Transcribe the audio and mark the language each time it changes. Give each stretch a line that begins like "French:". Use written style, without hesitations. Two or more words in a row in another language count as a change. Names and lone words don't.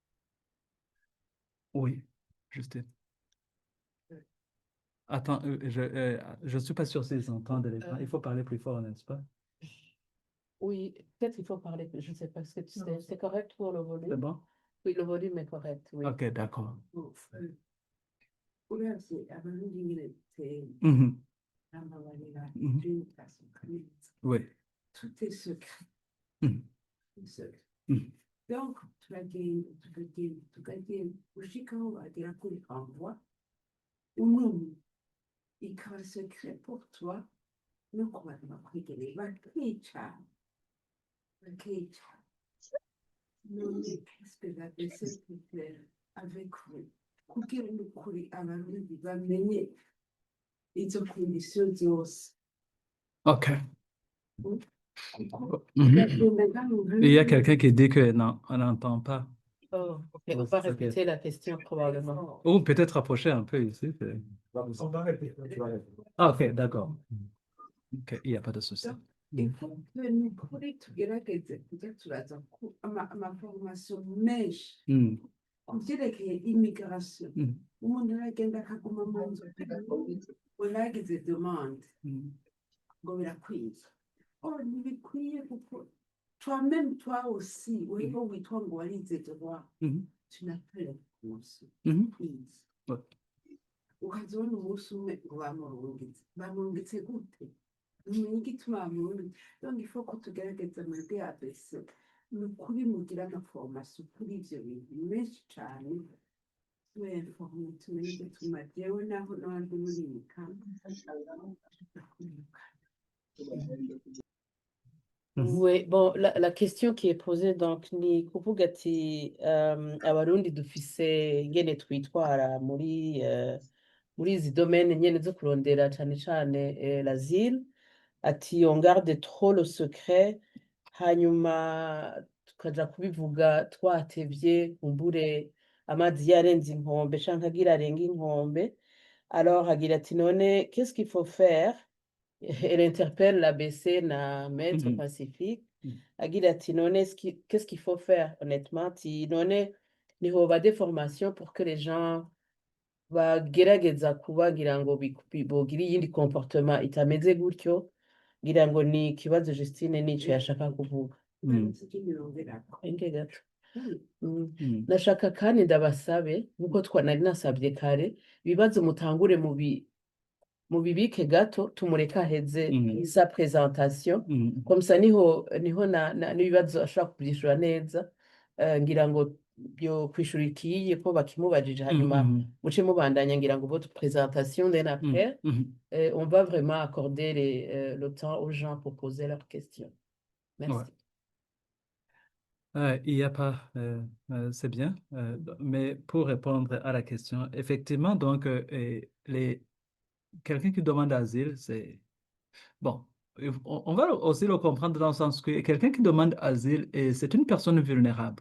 French: Oui, Justine. Attends, je ne suis pas sûr s'ils entendent l'écran. Il faut parler plus fort, n'est-ce pas? Oui, peut-être il faut parler, je ne sais pas, c'est correct pour le C'est volume? bon? Oui, le volume est correct, oui. Ok, d'accord.
Rundi: Uravye abarundi nyine Mhm, n'amabarira mhm. by'imikasi kandi
French: Oui. tout est secret. Mhm, Tout est secret. mhm.
Rundi: Donc tukagenda gushikaho bagera kuri envoi umuntu ikaba secret
French: pour toi
Rundi: no ku bantu bakwegereye bakica none
French: qu'est-ce que la vaisselle peut faire avec vous
Rundi: kugira ngo kuri abarundi bamenye izo conditions zose Ok. kuko Mhm. bagenda mu
French: Il y a
Rundi: bihugu
French: quelqu'un qui dit que non, on n'entend pas. Oh, ok, on Oh, va ok. répéter la question probablement. Ou peut-être rapprocher un peu ici. On va répéter. Ah, ok, d'accord. Ok, il n'y a pas de souci. il faut que
Rundi: ni kuri tugerageze kujya turaza amaforomasiyo menshi Mhm, ku byerekeye immigration mhm, umuntu aragenda akaguma mu nzu ngo nagize demande mhm, ngo birakwiye ntibikwiye kuko
French: toi-même toi aussi
Rundi: uriho witwa ngo warize droit mhm,
French: tu n'as pas la réponse mhm.
English: please
French: Ouais.
Rundi: ukazibona umunsi umwe ngo bamurungitse gute umenye igituma bamurungitse donc
French: il faut
Rundi: ko tugerageza mwebwe abese ni ukuri mugira amaforomasiyo kuri ivyo bintu menshi cane tuinforme tumenye igituma jewe naho n'abandi murimika Mhm,
French: Oui, bon, la question qui est posée, donc,
Rundi: ni kuvuga ati abarundi dufise ngene twitwara muri izi domaine nyene zo kurondera cane cane l'asile, ati
French: on garde trop le secret,
Rundi: hanyuma tukaja kubivuga twatevye, kumbure amazi yarenze inkombe canke agira arenge inkombe, alors agira ati none
French: qu'est-ce qu'il faut faire? Elle interpelle l'ABC na Maître mhm, Pacifique, mhm.
Rundi: agira ati none
French: qu'est-ce qu'il faut faire honnêtement?
Rundi: Ati none nihoba
French: des formations pour que les gens
Rundi: bagerageza kuba ngira ngo bogira iyindi comportement itameze gutyo, ngira ngo ni ikibazo Justine nico yashaka kuvuga. Mhm, Enge gato. Mm. mhm. Nashaka kandi ndabasabe nkuko twanari nasabye kare ibibazo mutangure mu bibike gato tumureka aheze Mhm.
French: sa présentation Mhm.
Rundi: comme ça niho n'ibibazo ashobora kubyishura neza. Ngira ngo byo kwishura ikiye ko bakimubajije hanyuma Mhm. muce mubandanya ngira ngo
French: votre présentation
Rundi: then après Mhm.
French: on va vraiment accorder le temps aux gens pour poser leurs questions. Merci. Ouais. Il y a pas, c'est bien, mais pour répondre à la question, effectivement, donc, quelqu'un qui demande asile, c'est, bon, on va aussi le comprendre dans le sens que quelqu'un qui demande asile, c'est une personne vulnérable.